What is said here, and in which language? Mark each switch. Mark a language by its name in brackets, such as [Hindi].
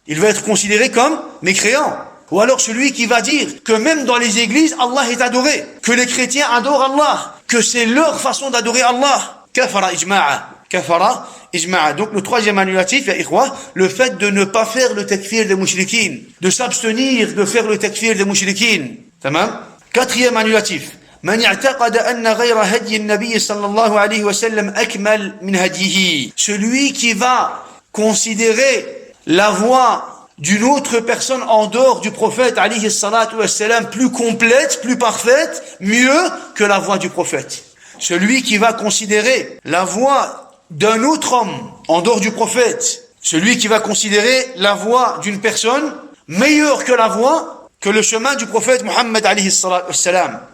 [French] Il va être considéré comme mécréant. Ou alors celui qui va dire que même dans les églises, Allah est adoré, que les chrétiens adorent Allah, que c'est leur façon d'adorer Allah. [Arabic] Kafara ijma'a. Kafara ijma'a. [French] Donc le troisième annulatif, ya ikhwa, le fait de ne pas faire le takfir des mouchriquines, de s'abstenir de faire le takfir des mouchriquines. Tamam? Quatrième annulatif. [Arabic] من اعتقد أن غير هدي النبي صلى الله عليه وسلم أكمل من هديه. [French] Celui qui va considérer la voie d'une autre personne en dehors du prophète alayhi salatu wassalam plus complète, plus parfaite, mieux que la voix du prophète. Celui qui va considérer la voix d'un autre homme en dehors du prophète, celui qui va considérer la voix d'une personne meilleure que la voix, que le chemin du prophète Muhammad alayhi salatu wassalam.